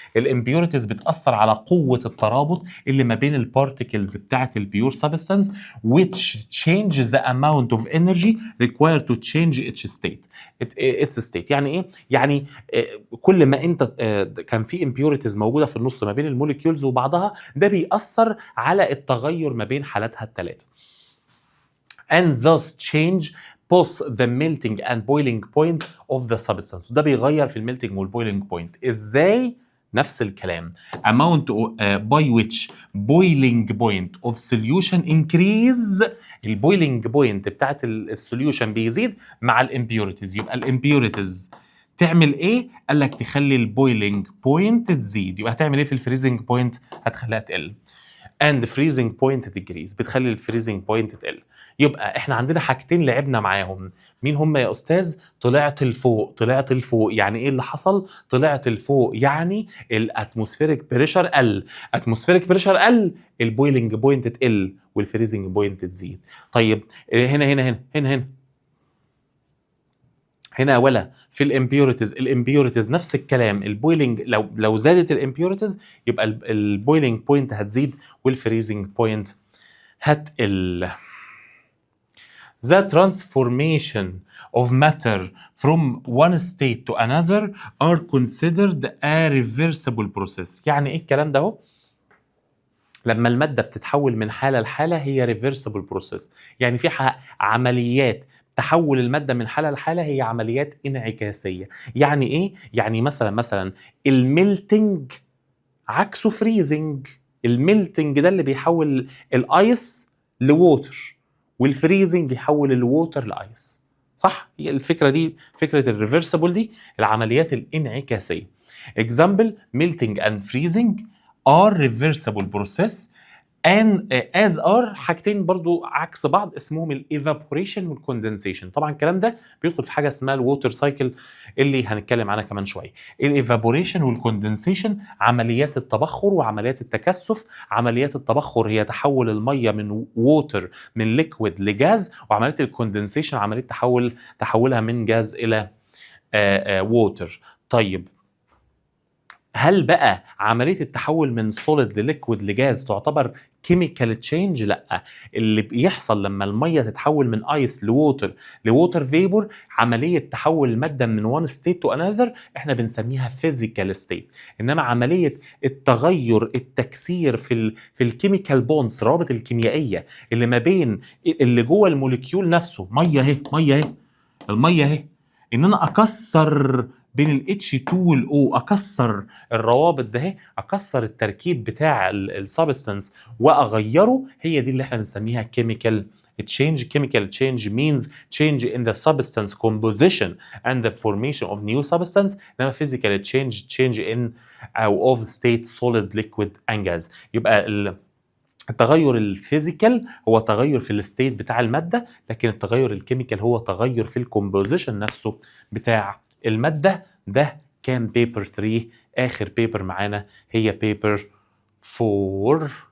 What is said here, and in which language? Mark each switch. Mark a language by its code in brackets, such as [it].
[ar] الامبيوريتيز بتاثر على قوه الترابط اللي ما بين البارتيكلز بتاعه البيور سبستانس [en] which changes the amount of energy required to change its state. [ar] يعني ايه؟ يعني كل ما انت كان في impurities موجوده في النص ما بين الموليكيولز وبعضها، ده بيأثر على التغير ما بين حالاتها الثلاثه. [en] and thus change both the melting and boiling point of the substance. [ar] ده بيغير في الميلتنج والبويلنج بوينت. ازاي؟ نفس الكلام [en] amount by which boiling point of solution increase. [ar] البويلنج بوينت بتاعت السوليوشن بيزيد مع الامبيوريتيز. يبقى الامبيوريتيز تعمل ايه؟ قال لك تخلي البويلنج بوينت تزيد. يبقى هتعمل ايه في الفريزنج بوينت؟ هتخليها تقل. [en] and freezing point decrease [ar] بتخلي الفريزنج بوينت تقل. يبقى احنا عندنا حاجتين لعبنا معاهم. مين هم يا استاذ؟ طلعت لفوق. يعني ايه اللي حصل؟ طلعت لفوق يعني الاتموسفيريك بريشر قل. اتموسفيريك بريشر قل، البويلنج بوينت تقل والفريزنج بوينت تزيد. طيب هنا ولا في الامبيوريتيز نفس الكلام. البويلنج لو زادت الامبيوريتيز يبقى البويلنج بوينت هتزيد والفريزنج بوينت هتقل. [en] The transformation of matter from one state to another are considered a reversible process. [ar] يعني ايه الكلام ده اهو؟ لما المادة بتتحول من حالة لحالة هي reversible process. يعني في عمليات تحول المادة من حالة لحالة هي عمليات انعكاسية. يعني ايه؟ يعني مثلا الميلتنج عكسه فريزنج. الميلتنج ده اللي بيحول الايس لووتر، والفريزنج يحول الووتر لايس. صح؟ هي الفكرة دي فكرة الريفرسبل دي، العمليات الانعكاسية. [en] example melting and freezing are reversible process and as are [ar] حاجتين برضو عكس بعض اسمهم الايفابوريشن والكوندنسيشن. طبعا الكلام ده بيدخل في حاجه اسمها الووتر سايكل اللي هنتكلم عنها كمان شويه. الايفابوريشن والكوندنسيشن عمليات التبخر وعمليات التكثف. عمليات التبخر هي تحول الميه من ووتر من ليكويد لجاز، وعمليه الكوندنسيشن عمليه تحولها من جاز الى ووتر. طيب هل بقى عمليه التحول من سوليد لليكويد لجاز تعتبر كيميكال تشينج؟ لا. اللي بيحصل لما الميه تتحول من ايس لووتر فيبور، عمليه تحول الماده من وان ستيت تو انذر احنا بنسميها فيزيكال ستيت. انما عمليه التغير التكسير في الكيميكال بونز، الروابط الكيميائيه اللي ما بين اللي جوه الموليكيول نفسه، ميه اهي الميه اهي، ان انا اكسر بين ال H2 وال O، اكسر الروابط ده، اكسر التركيب بتاع السبستانس واغيره، هي دي اللي احنا بنسميها chemical change. [en] chemical change means change in the substance composition and the formation of new substance. انما physical change in او of state solid liquid and gas. [ar] يبقى التغير الفيزيكال هو تغير في الستيت بتاع الماده، لكن التغير الكيميكال هو تغير في الكومبوزيشن نفسه بتاع الماده. ده كان بيبر 3. اخر بيبر معانا هي بيبر 4.